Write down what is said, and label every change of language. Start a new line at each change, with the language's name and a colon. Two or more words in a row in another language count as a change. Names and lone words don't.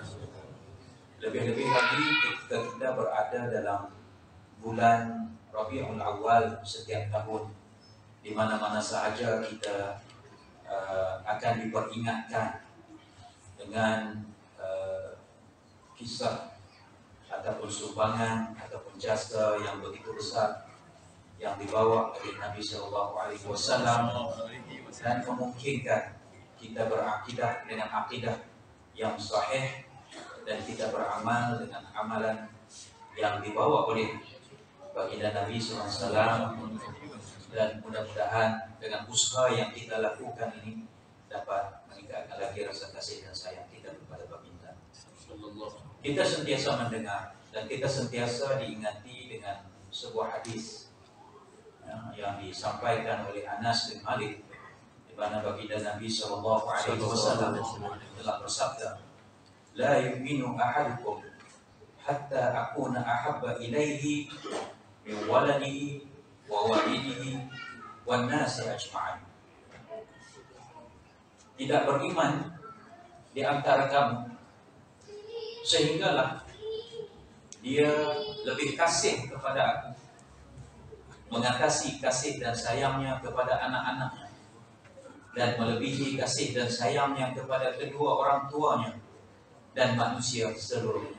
Malay: Lebih-lebih lagi ketika kita berada dalam bulan Rabiul Awal setiap tahun, di mana-mana sahaja kita akan diperingatkan dengan kisah ataupun sumbangan ataupun jasa yang begitu besar yang dibawa oleh Nabi Sallallahu
Arabic: عليه وسلم,
Malay: dan memungkinkan kita berakidah dengan akidah yang sahih dan kita beramal dengan amalan yang dibawa oleh baginda Nabi
Arabic: صلى الله عليه وسلم,
Malay: dan mudah-mudahan dengan usaha yang kita lakukan ini dapat meningkatkan lagi rasa kasih dan sayang kita kepada baginda. Kita sentiasa mendengar dan kita sentiasa diingati dengan sebuah hadis yang disampaikan oleh Anas bin Malik, di mana baginda Nabi
Arabic: صلى الله عليه وسلم
Malay: telah bersabda,
Arabic: "لا يؤمن أحدكم حتى أكون أحب إليه من ولده ووالده والناس أجمعين."
Malay: Tidak beriman di antara kamu sehinggalah dia lebih kasih kepada aku, mengatasi kasih dan sayangnya kepada anak-anaknya, dan melebihi kasih dan sayangnya kepada kedua orang tuanya dan manusia seluruhnya.